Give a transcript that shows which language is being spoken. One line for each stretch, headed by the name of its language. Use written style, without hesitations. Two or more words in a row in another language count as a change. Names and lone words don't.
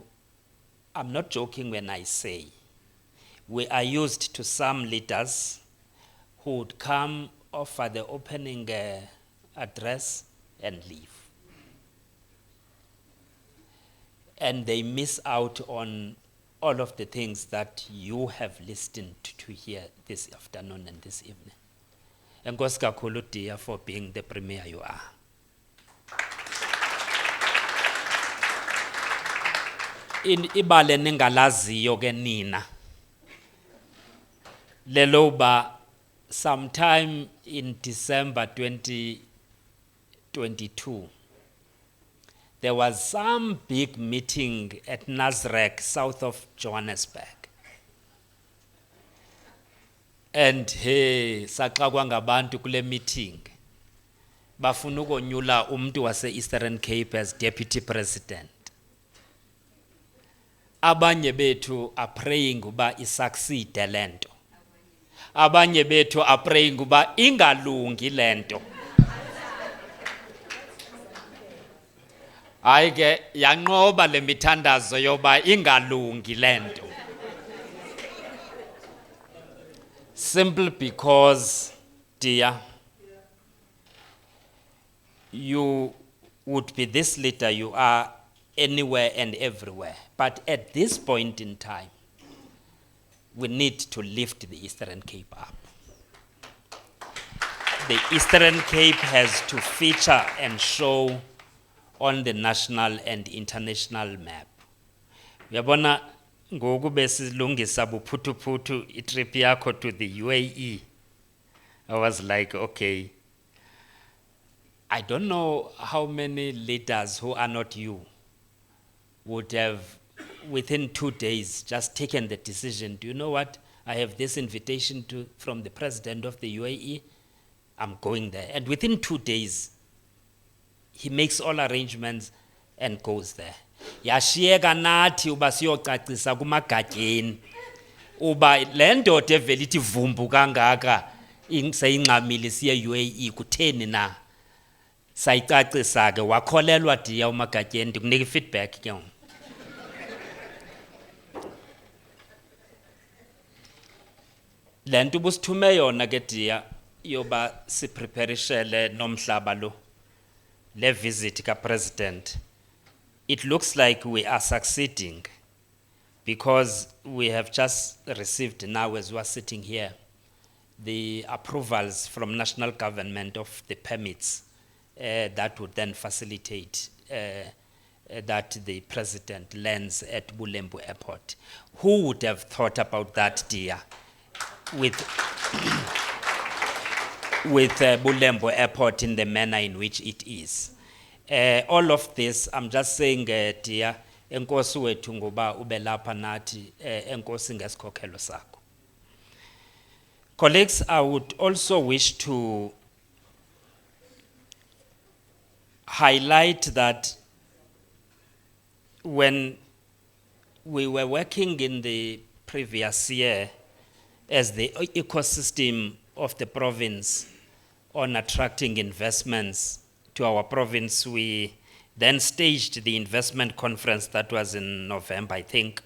English: I'm not joking when I say we are used to some leaders who would come, offer the opening address, and leave. And they miss out on all of the things that you have listened to hear this afternoon and this evening.
Xhosa: Enkosi kakhulu
English: dear for being the premier you are.
Xhosa: Ibale ningalaziyo ke nina leloba
English: sometime in December 2022 there was some big meeting at Nasrec south of Johannesburg, and hey
Xhosa: saxakwa ngabantu kule meeting bafuna ukonyula umuntu wase
English: Eastern Cape as deputy president.
Xhosa: Abanye bethu
English: are praying
Xhosa: uba isucceed lento. Abanye bethu
English: are praying
Xhosa: uba ingalungi lento. Hayi ke yanqoba le mithandazo yoba ingalungi lento.
English: Simply because, dear, you would be this leader you are anywhere and everywhere. But at this point in time, we need to lift the Eastern Cape up. The Eastern Cape has to feature and show on the national and international map.
Xhosa: Uyabona ngoku besilungisa buphuthu itrip yakho
English: to the UAE. I was like, okay, I don't know how many leaders who are not you would have within 2 days just taken the decision. Do you know what? I have this invitation from the president of the UAE. I'm going there. And within 2 days, he makes all arrangements and goes there.
Xhosa: Yashiyeka nathi uba siyocacisa kumagatyeni uba le ndoda evele ithi vumbu kangaka seyingxamile siye UAE kutheni na. Sayicacisa ke wakholelwa diya umagatyeni ndikunika feedback ke. Lento busithume yona ke diya yoba sipreparishele nomhlaba lo le visit ka president.
English: It looks like we are succeeding because we have just received now as we are sitting here the approvals from national government of the permits that would then facilitate that the president lands at Bulembu Airport. Who would have thought about that, dear? With Bulembu Airport in the manner in which it is. All of this, I'm just saying, dear,
Xhosa: enkosi wethu ngoba ubelapha nathi, enkosi ngesikhokhelo sakho.
English: Colleagues, I would also wish to highlight that when we were working in the previous year as the ecosystem of the province on attracting investments to our province, we then staged the investment conference that was in November, I think.